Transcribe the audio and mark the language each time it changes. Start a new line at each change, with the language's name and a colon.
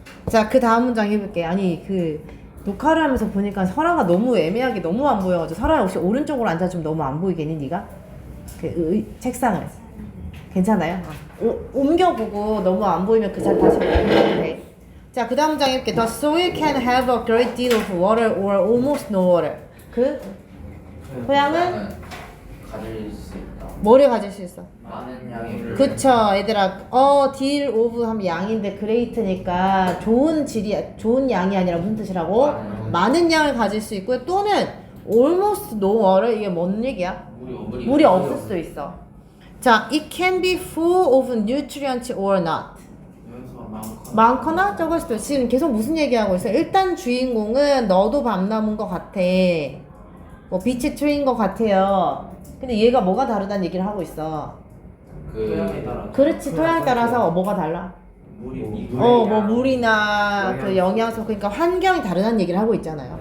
Korean: 자, 그 다음 문장 해볼게. 아니 그 녹화를 하면서 보니까 설아가 너무 애매하게 너무 안 보여가지고 설아야 혹시 오른쪽으로 앉아주면 너무 안 보이겠니 네가? 책상을 괜찮아요? 옮겨보고 너무 안 보이면 그 자리 다시 보면 돼. 자, 그 다음 문장 해볼게.
English: The soil can have a great deal of water or almost no water.
Korean: 그 토양은 가질 수 있다. 뭐를 가질 수 있어? 많은 양의 물을. 그쵸, 얘들아.
English: deal of
Korean: 하면 양인데 great니까 좋은 양이 아니라 무슨 뜻이라고? 많은 양을 가질 수 있고요. 또는
English: almost no water.
Korean: 이게 뭔 얘기야? 물이 없을 수도 있어.
English: 자, it can be full of nutrients or not.
Korean: 많거나 적을 수도 있어. 지금 계속 무슨 얘기하고 있어? 일단 주인공은 너도 밤나무인 것 같아. 뭐 빛이 트인 것 같아요. 근데 얘가 뭐가 다르다는 얘기를 하고 있어. 토양에 따라. 그렇지, 토양에 따라서 뭐가 달라? 뭐 물이나 그 영양소, 그러니까 환경이 다르다는 얘기를 하고 있잖아요.